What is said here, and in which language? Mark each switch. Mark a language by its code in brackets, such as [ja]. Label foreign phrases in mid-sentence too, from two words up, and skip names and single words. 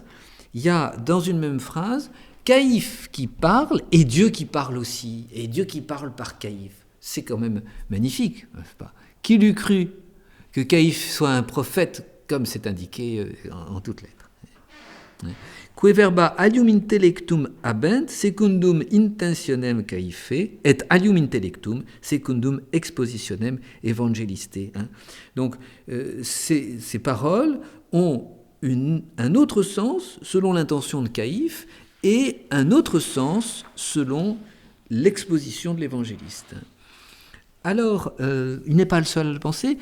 [fr] Il y a dans une même phrase Caïphe qui parle et Dieu qui parle aussi, et Dieu qui parle par Caïphe. C'est quand même magnifique, n'est-ce pas ? Qui l'eût cru que Caïphe soit un prophète, comme c'est indiqué en toutes lettres. [la] Que verba alium intellectum habent secundum intentionem Caïphe et alium intellectum secundum expositionem evangeliste. [fr] Donc, ces paroles ont un autre sens selon l'intention de Caïphe et un autre sens selon l'exposition de l'évangéliste. Alors, il n'est pas le seul à le penser.